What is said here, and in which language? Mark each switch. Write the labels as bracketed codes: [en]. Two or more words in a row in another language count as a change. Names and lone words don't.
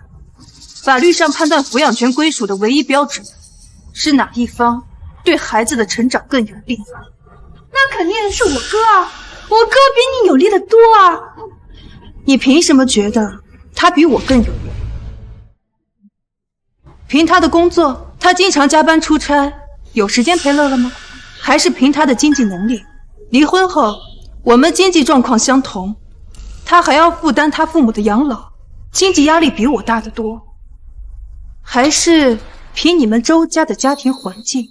[zh] 法律上判断抚養权歸屬的唯一標準，是哪一方對孩子的成長更有利。那肯定是我哥啊，我哥比你有利的多啊。你憑什麼覺得他比我更有利？憑他的工作，他經常加班出差，有時間陪樂樂嗎？還是憑他的經濟能力？離婚後，我們經濟狀況相同，他還要負擔他父母的養老，經濟壓力比我大得多。還是憑你們周家的家庭環境？